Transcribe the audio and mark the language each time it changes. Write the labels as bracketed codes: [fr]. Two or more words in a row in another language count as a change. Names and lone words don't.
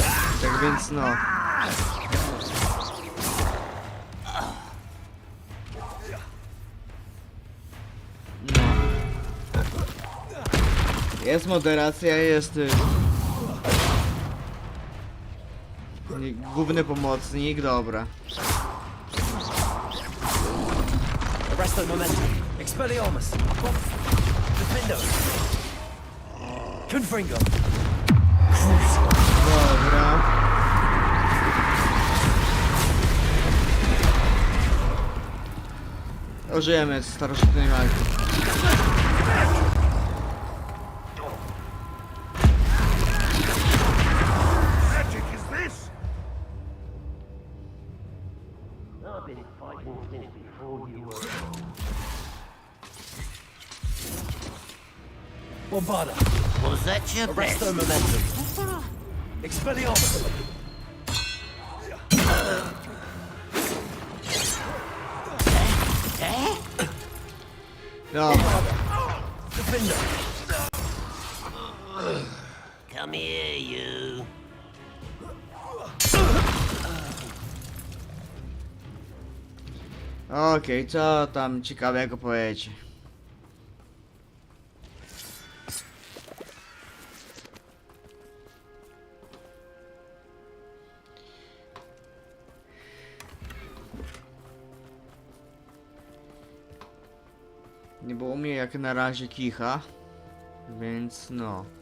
[pl] Tak więc no... Jest moderacja, jest... Główny pomocnik, dobra. [en] Arrest their momentum! [la] Expelliarmus! Defendo! Confringo! [pl] Dobra. Użyjemy starożytnej walki. [en] Magic is this? I've been fighting since before you were. [pl] Wpadaj! [en] Was that your Arrest their best? momentum! Expelliarmus! [pl] Dobra. [la] Defendo! [en] Come here, you. [pl] Okej, co tam ciekawego powiecie? Nie było mnie jak na razie kicha, więc no.